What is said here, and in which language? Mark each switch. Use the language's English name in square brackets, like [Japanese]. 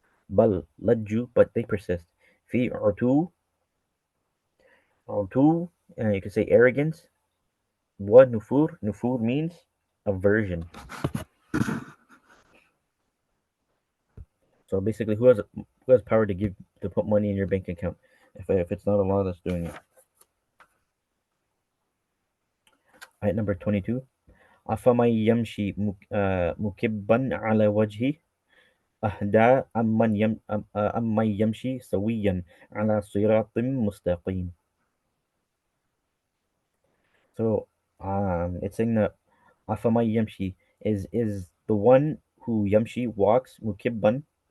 [English] Bal lajju, but they persist. Fi utu, you could say arrogance. Wa nufur, nufur means aversion. So basically, who has power to put money in your bank account? If it's not Allah that's doing it. Ayat number 22. [Arabic] أفمن يمشي مكبا على وجهه أهدى أمن يمشي سويا على صراط مستقيم. [English] So it's saying that [Arabic] أفمن يمشي [English] is the one who yamshi walks mukibban,